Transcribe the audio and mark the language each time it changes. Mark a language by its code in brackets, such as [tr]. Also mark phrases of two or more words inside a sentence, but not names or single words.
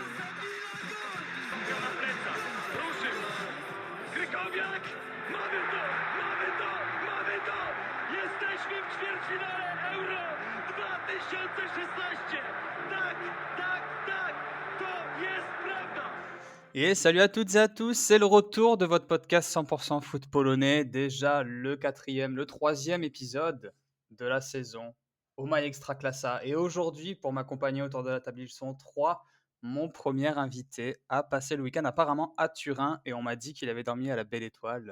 [pl] Na plecach, ruszył, Krykowiak, mamy to, mamy to, mamy to! Jesteśmy w ćwierćfinale Euro 2016! Tak, tak, tak, to jest prawda! [fr] Et salut à toutes et à tous, c'est le retour de votre podcast 100% foot polonais, déjà le quatrième, le troisième épisode de la saison au My Extraclassa. Et aujourd'hui, pour m'accompagner autour de la table, ils sont trois. Mon premier invité a passé le week-end apparemment à Turin et on m'a dit qu'il avait dormi à la Belle Étoile.